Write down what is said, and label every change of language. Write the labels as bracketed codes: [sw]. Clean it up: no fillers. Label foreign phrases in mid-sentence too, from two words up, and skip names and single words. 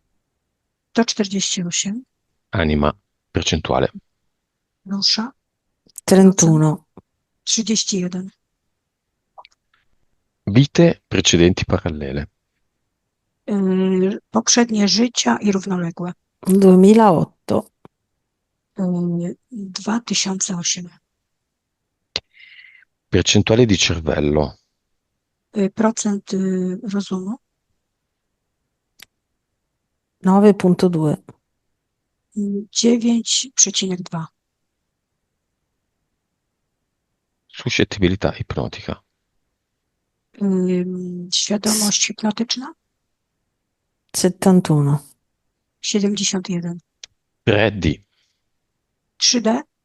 [it] 148. Anima. Percentuale. [pl] Dusza. Procent. [it] 31. [pl] 31. [it] Vite precedenti parallele. [pl] Poprzednie życia i równoległe. [it] 2008. [pl] 2008. [it] Percentuale di cervello. [pl] Procent rozumu. [it] 9,2. [pl] 9,2. [it] Suscettibilità ipnotica. [pl] Świadomość hipnotyczna. [it] 71. [pl] 71. [it] 3D. [pl] 3D.